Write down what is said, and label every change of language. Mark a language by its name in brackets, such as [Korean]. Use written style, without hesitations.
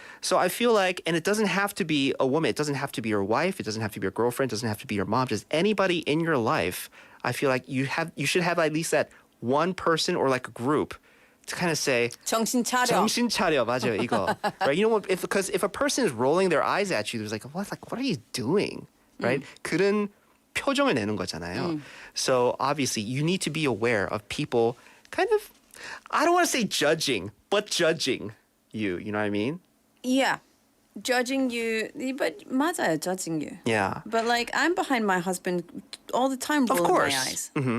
[English] So I feel like, and it doesn't have to be a woman, it doesn't have to be your wife, it doesn't have to be your girlfriend, it doesn't have to be your mom, just anybody in your life. I feel like you should have at least that one person or like a group to kind of say [Korean] 정신 차려. 정신 차려, 맞아요, 이거. [English] Right? You know what? Because if a person is rolling their eyes at you, there's like, what are you doing? Right? [Korean] 그런 표정을 내는 거잖아요. [English] So obviously, you need to be aware of people kind of, I don't want to say judging, but judging you. You know what I mean? Yeah. Judging you, but [Korean] 맞아요, [English] judging you. Yeah. But like, I'm behind my husband all the time rolling my eyes.